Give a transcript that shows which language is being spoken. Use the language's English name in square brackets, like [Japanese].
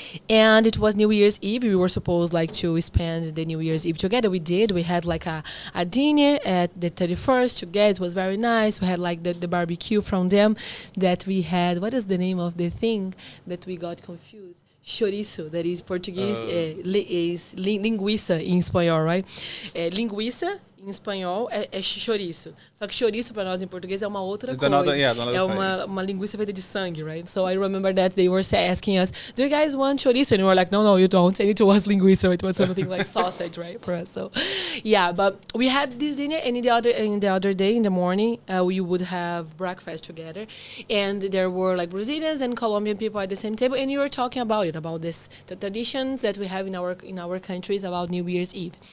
[English] And it was New Year's Eve. We were supposed like to spend the New Year's Eve together. We did. We had like a dinner at the 31st together. It was very nice. We had like the barbecue from them that we had. What is the name of the thing that we got confused? Chorizo, that is Portuguese, is [Portuguese] linguiça em espanhol, [English] right? [Portuguese] Linguiça em espanhol é chouriço. Só que chouriço para nós em português é uma outra coisa. É uma linguiça feita de sangue, right? [English] So I remember that they were asking us, do you guys want chouriço? And we were like, no, you don't. And it was linguiça. It was something like sausage, right? For us. So yeah, but we had this dinner, and in the other day, in the morning, we would have breakfast together. And there were like Brazilians and Colombian people at the same table, and we were talking about the traditions that we have in our countries about New Year's Eve.